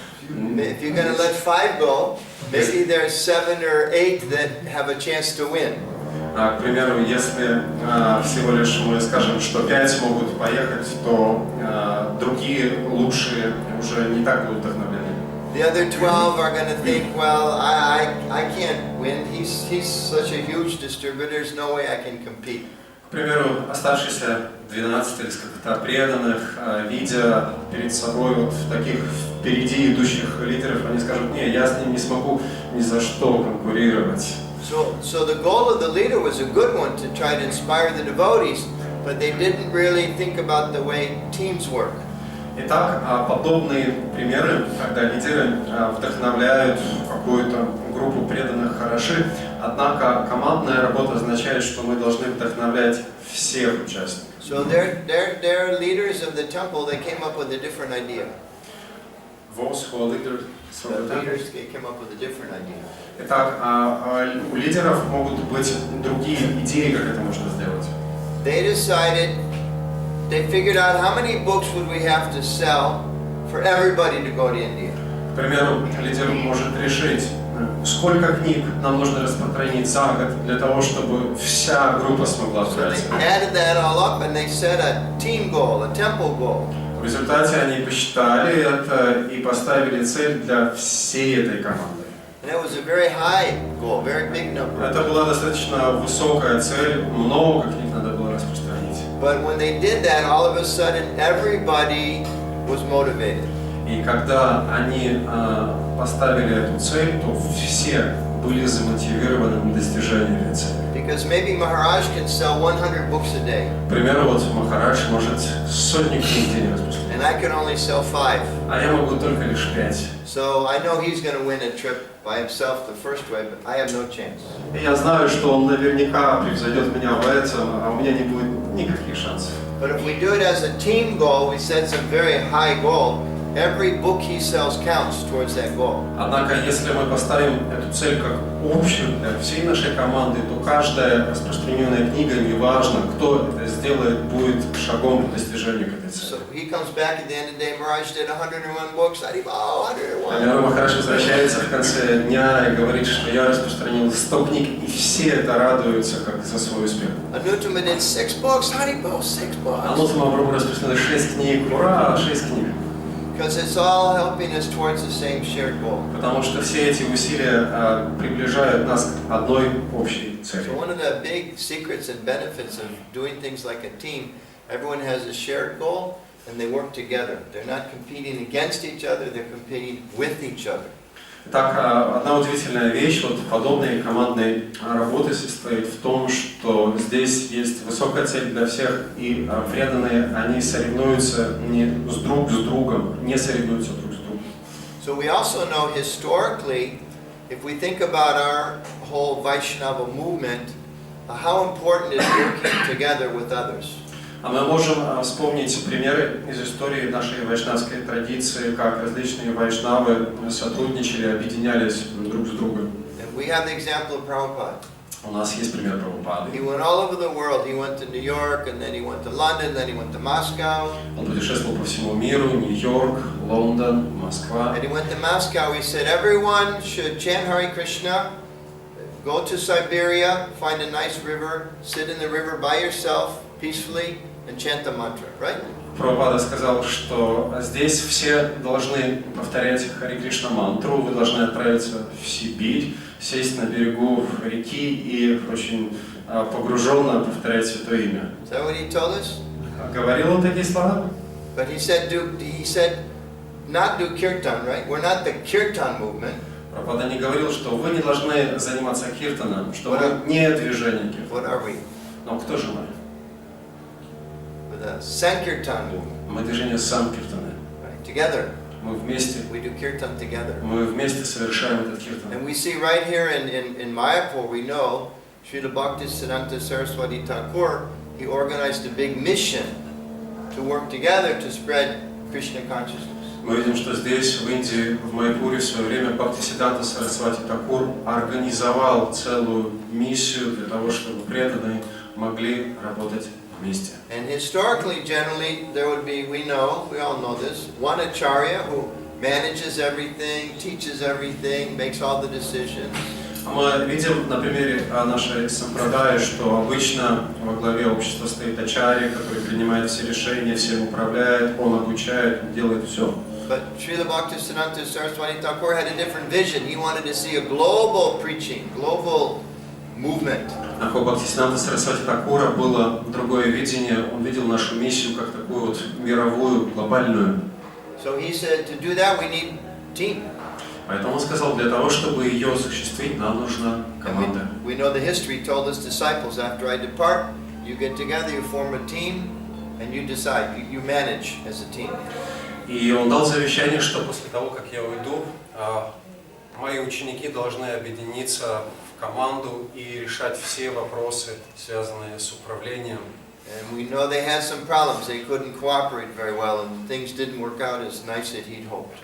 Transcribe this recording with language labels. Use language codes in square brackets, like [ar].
[en] If you're going to let 5 go, maybe there's 7 or 8 that have a chance to win. [ru] К примеру, если всего лишь мы скажем, что 5 могут поехать, то другие лучшие уже не так будут вдохновлены. [en] The other 12 are going to think, well, I can't win. He's such a huge distributor. There's no way I can compete. [ru] К примеру, оставшиеся 12 или сколько-то преданных, видя перед собой вот таких впереди идущих лидеров, они скажут: не, я с ним не смогу ни за что конкурировать. [en] So the goal of the leader was a good one, to try to inspire the devotees, but they didn't really think about the way teams work. [ru] Итак, подобные примеры, когда лидеры вдохновляют какую-то группу преданных, хороши, однако командная работа означает, что мы должны вдохновлять всех участников. [en] So their leaders of the temple, they came up with a different idea. Those who are leaders, The leaders came up with a different idea. [ru] Итак, у лидеров могут быть другие идеи, как это можно сделать. [en] They decided, they figured out how many books would we have to sell for everybody to go to India. [ru] К примеру, лидер может решить, сколько книг нам нужно распространить за год для того, чтобы вся группа смогла [en] So they [ru] отправиться. [en] added that all up and they set a team goal, a temple goal. [ru] В результате они посчитали это и поставили цель для всей этой команды. [en] And that was a very high goal, very big number. [ru] Это была достаточно высокая цель, много книг надо было распространить. [en] But when they did that, all of a sudden everybody was motivated. [ru] И когда они поставили эту цель, то все были замотивированы на достижение этой цели. [en] Because maybe Maharaj can sell 100 books a day. [ru] К примеру, вот Махарадж может сотни книг в день распространять. [en] And I can only sell 5. [ru] А я могу только лишь 5. [en] So I know he's going to win a trip by himself the first way, but I have no chance. [ru] И я знаю, что он наверняка превзойдет меня в этом, а у меня не будет никаких шансов. [en] But if we do it as a team goal, we set some very high goal, every book he sells counts towards that goal. [ru] Однако, если мы поставим эту цель как общую для всей нашей команды, то каждая распространенная книга, неважно, кто это сделает, будет шагом к достижению к этой цели. [en] So he comes back at the end of the day, Maharaj did 101 books, Haribol, 101. [ru] Амир Махарадж возвращается в конце дня и говорит, что я распространил 100 книг, и все это радуются как за свой успех. [en] Ануттама did 6 books, Haribol, 6 books. [ru] Ануттама распространил 6 книг, ура, 6 книг. [en] Because it's all helping us towards the same shared goal. [ru] Потому что все эти усилия приближают нас к одной общей цели. [en] So one of the big secrets and benefits of doing things like a team, everyone has a shared goal and they work together. They're not competing against each other, they're competing with each other. [ru] Так, одна удивительная вещь вот подобной командной работы состоит в том, что здесь есть высокая цель для всех, и преданные, они соревнуются не друг с другом, не соревнуются друг с другом. [en] So we also know historically, if we think about our whole Vaishnava movement, how important is working together with others. [ru] А мы можем вспомнить примеры из истории нашей вайшнавской традиции, как различные вайшнавы сотрудничали, объединялись друг с другом. [en] And we have the example of Prabhupada. [ru] У нас есть пример Прабхупады. [en] He went all over the world. He went to New York, and then he went to London, then he went to Moscow. [ru] Он путешествовал по всему миру, Нью-Йорк, Лондон, Москва. [en] And he went to Moscow. He said everyone should chant Hare Krishna, go to Siberia, find a nice river, sit in the river by yourself peacefully, and chant the mantra, right? [ru] Прабхупада сказал, что здесь все должны повторять Харе Кришна мантру, вы должны отправиться в Сибирь, сесть на берегу реки и очень погруженно повторять Святое Имя. [en] Is that what he told us? [ru] Говорил он такие слова? [en] But he said not do kirtan, right? We're not the kirtan movement. [ru] Прабхупада не говорил, что вы не должны заниматься киртаном, что вы не движение [en] What [ru] киртана. [en] are we? [ru] Но кто же мы? [en] We're the Sankirtan movement. [ru] Мы движение Санкиртана. [en] Right? Together. [ru] Мы вместе. [en] We do kirtan together. [ru] Мы вместе совершаем этот киртан. [en] And we see right here in Mayapur, we know Srila Bhakti-lata Saraswati Thakur, he organized a big mission to work together to spread Krishna consciousness. [ru] Мы видим, что здесь, в Индии, в Майпуре, в свое время Бхакти-лата Сарасвати Такур организовал целую миссию для того, чтобы преданные могли работать вместе. [en] And historically, generally, there would be, we all know this, one acharya who manages everything, teaches everything, makes all the decisions. [ru] Мы видим на примере нашей сампрадаи, что обычно во главе общества стоит ачарья, который принимает все решения, всем управляет, он обучает, делает все. [en] But Srila Bhakti-lata Saraswati Thakur had a different vision. He wanted to see a global preaching, global movement. [ru] У Бхакти-лата Сарасвати Такура было другое видение, он видел нашу миссию как такую вот мировую, глобальную. [en] So he said, to do that we need team. [ru] Поэтому он сказал, для того, чтобы ее осуществить, нам нужна команда. [en] We know the history told his disciples, after I depart, you get together, you form a team, and you decide, you manage as a team. [ru] И он дал завещание, что после того, как я уйду, мои ученики должны объединиться в команду и решать все вопросы, связанные с управлением. [en] And we know they had some problems. They couldn't cooperate very well, and things didn't work out as nice as he'd hoped.